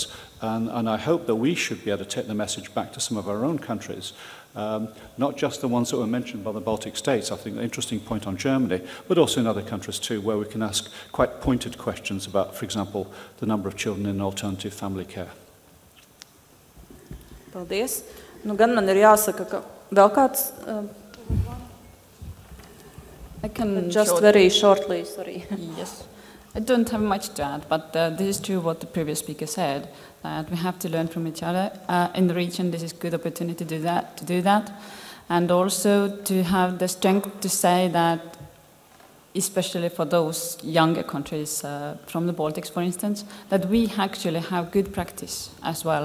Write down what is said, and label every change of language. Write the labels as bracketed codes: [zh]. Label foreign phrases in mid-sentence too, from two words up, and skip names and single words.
[en] And I hope that we should be able to take the message back to some of our own countries, not just the ones that were mentioned by the Baltic states. I think an interesting point on Germany, but also in other countries too, where we can ask quite pointed questions about, for example, the number of children in alternative family care. [lv] Paldies. Nu, gan man jāsaka, ka vēl kāds... [en] I can just very shortly, sorry. Yes. I don't have much to add, but this is true what the previous speaker said, that we have to learn from each other. In the region, this is a good opportunity to do that. And also to have the strength to say that, especially for those younger countries from the Baltics, for instance, that we actually have good practice as well.